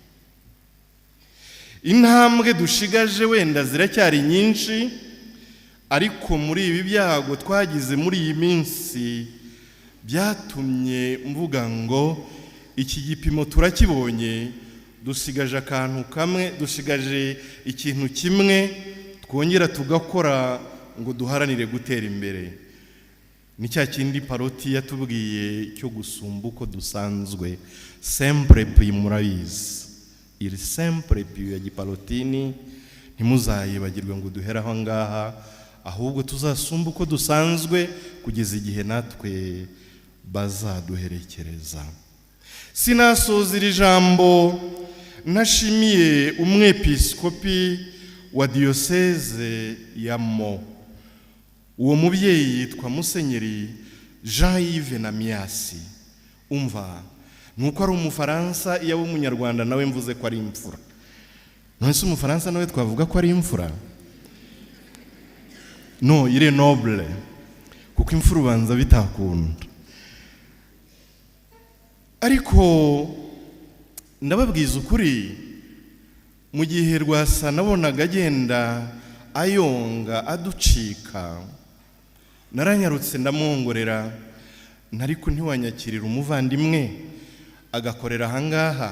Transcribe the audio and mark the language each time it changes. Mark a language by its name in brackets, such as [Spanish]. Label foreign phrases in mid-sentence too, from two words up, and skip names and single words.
[Kinyarwanda] Intambwe dushigaje wenda ziracyari nyinshi, ariko muri ibi byago twagize muri iyi minsi byatumye mvuga ngo iki gipimo turakibonye, dusigaje akantu kamwe, dusigaje ikintu kimwe twongera tugakora ngo duharanire gutera imbere. Ni cya kindi Paroti yatubwiye cyo gusumba uko dusanzwe. [Italian] Sempre più [Kinyarwanda] murabizi, [Italian] il sempre più [Kinyarwanda] ya Gipalotini ntimuzayibagirwe ngo duhere aho ngaha, ahubwo tuzasumba uko dusanzwe kugeza igihe natwe bazaduherekereza. Sinasoza iri jambo nashimiye umwepiskopi wa diyoseze ya Mo. Uwo mubyeyi yitwa Musenyeri Jean-Yves Namiasi. Umva, nuko ari umufaransa, iyo aba umunyarwanda nawe mvuze ko ari imfura. None se umufaransa nawe twavuga ko ari imfura? No, [French] il est noble, [Kinyarwanda] kuko imfura ubanza bitakunda. Ariko ndababwiza ukuri, mu gihe Rwasa nabonaga agenda ayonga aducika, naranyarutse ndamwongorera, nariko ntiwanyakirira umuvandimwe agakorera ahangaha.